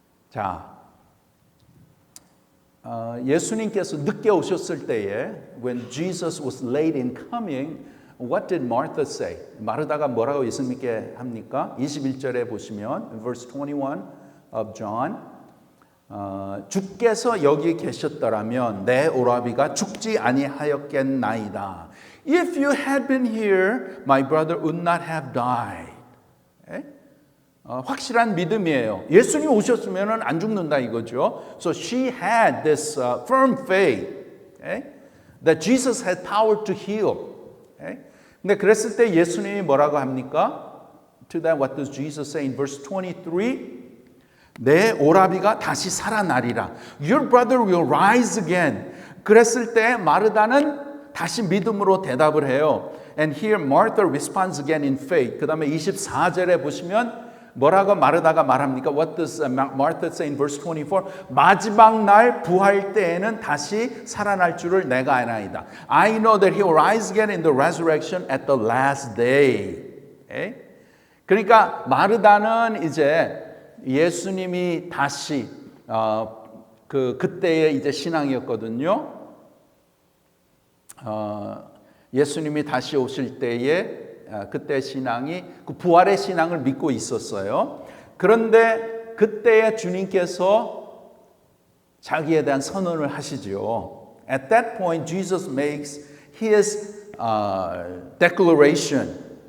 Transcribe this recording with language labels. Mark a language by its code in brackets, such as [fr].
[ko] 자, 예수님께서 늦게 오셨을 때에 [en] when Jesus was late in coming, what did Martha say? [ko] 마르다가 뭐라고 예수님께 합니까? 21절에 보시면 [en] verse 21 of John [ko] 주께서 여기 계셨더라면 내 오라비가 죽지 아니하였겠나이다. [en] If you had been here, my brother would not have died. [ko] 확실한 믿음이에요. 예수님 오셨으면 안 죽는다 이거죠. [en] So she had this firm faith that Jesus had power to heal. [ko] 근데 그랬을 때 예수님이 뭐라고 합니까? [en] To that, what does Jesus say in verse 23? [ko] 내 오라비가 다시 살아나리라. [en] Your brother will rise again. [ko] 그랬을 때 마르다는 다시 믿음으로 대답을 해요. [en] And here Martha responds again in faith. [ko] 그 다음에 24절에 보시면 뭐라고 마르다가 말합니까? [en] What does Martha say in verse 24? [ko] 마지막 날 부활 때에는 다시 살아날 줄을 내가 아나이다. [en] I know that he will rise again in the resurrection at the last day. [ko] 그러니까 마르다는 이제 예수님이 다시 그때의 이제 신앙이었거든요. 예수님이 다시 오실 때에 그때 신앙이 그 부활의 신앙을 믿고 있었어요. 그런데 그때에 주님께서 자기에 대한 선언을 하시죠. [en] At that point, Jesus makes his declaration.